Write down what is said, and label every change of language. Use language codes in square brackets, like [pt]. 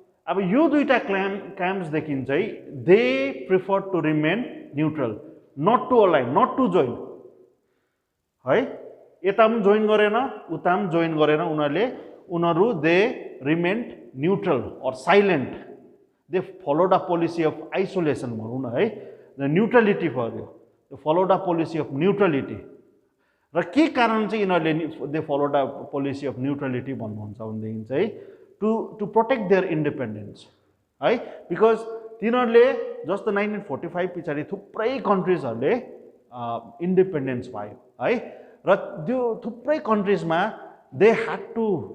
[ne] अब यो दुईटा क्याम्प्सदेखि चाहिँ [en] They prefer to remain neutral, not to align, not to join है। [ne] यता पनि जोइन गरेन, उता पनि जोइन गरेन, उनीहरू [en] They remained neutral or silent. They followed a policy of isolation, the neutrality for you. They followed a policy of neutrality. [ne] र के कारण चाहिँ यिनीहरूले [en] they followed a policy of neutrality [ne] भन्नुहुन्छ भनेदेखि चाहिँ [en] to protect their independence [ne] है [en] because [ne] तिनीहरूले जस्तो 1945 पछाडि थुप्रै कन्ट्रिजहरूले इन्डिपेन्डेन्स पायो है र त्यो थुप्रै कन्ट्रिजमा [en] they had to